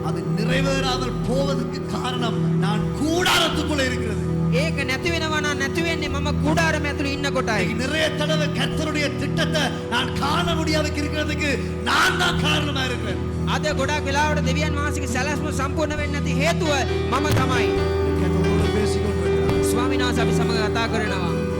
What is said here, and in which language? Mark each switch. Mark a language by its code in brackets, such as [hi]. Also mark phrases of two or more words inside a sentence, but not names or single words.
[ta] அது நிறைவேறாமல் போவதற்கு காரணம் நான் கூடாரத்துக்குள்ள இருக்கிறது. [si] ඒක නැති වෙනවා නම් නැති වෙන්නේ මම කුඩාරම ඇතුලේ ඉන්න කොටයි. [ta] இன்னைக்கு நிறைய தடவை கர்த்தருடைய திட்டத்தை நான் காண முடியாதுக்கு இருக்கிறதுக்கு நான் தான் காரணமா இருக்கிறேன். [si] අද ගොඩාක් වෙලාවට දෙවියන් වහන්සේගේ සැලැස්ම සම්පූර්ණ වෙන්නේ නැති හේතුව මම තමයි. [ta] கர்த்தரோடு பேசிக் கொண்டிருக்கிறார். [si] ස්වාමීන් වහන්සේ අපි සමග කතා කරනවා.